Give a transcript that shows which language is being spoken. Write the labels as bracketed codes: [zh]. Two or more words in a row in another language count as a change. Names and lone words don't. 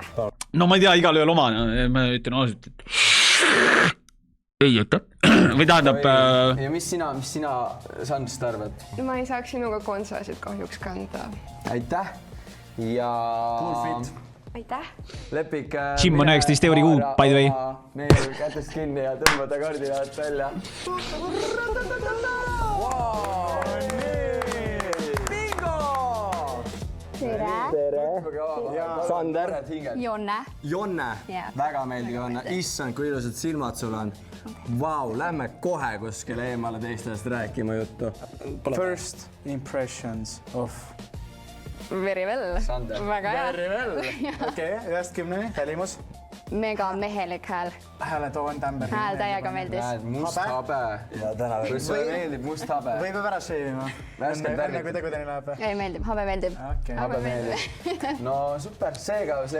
[et] No ma ei tea, igal ühel oma, ma ütlen ausalt, et ei, aitäh. Või tähendab... Ja mis sina Sandrist arvad? Ma ei saaks sinuga konsasid kahjuks kanda. Aitäh. Ja... [en] Cool fit. [et] Aitäh. Lepik... Jim on 19 euri kuu, [en] by the way. [et] Neil kätest kinni ja tõmbada kardinaat välja. Bingo! Tere. Sander. Jonne. Väga meeldiv Jonne. Issand, kui ilusad silmad sul on. Vau, lähme kohe kuskile eemale teistest rääkima juttu. [en] First impressions of... Very well. [et] Väga hea. Okei, 1-10, helimus. Mega mehelik hääl. Hääle toon tämber. Hääl täiega meeldis. Näed, must habe. Ja täna Kui sulle meeldib must habe. Võib ära sheivima. Enne kui tegudeni läheb. Ei meeldib, habe meeldib. Habe meeldib. No super, seega.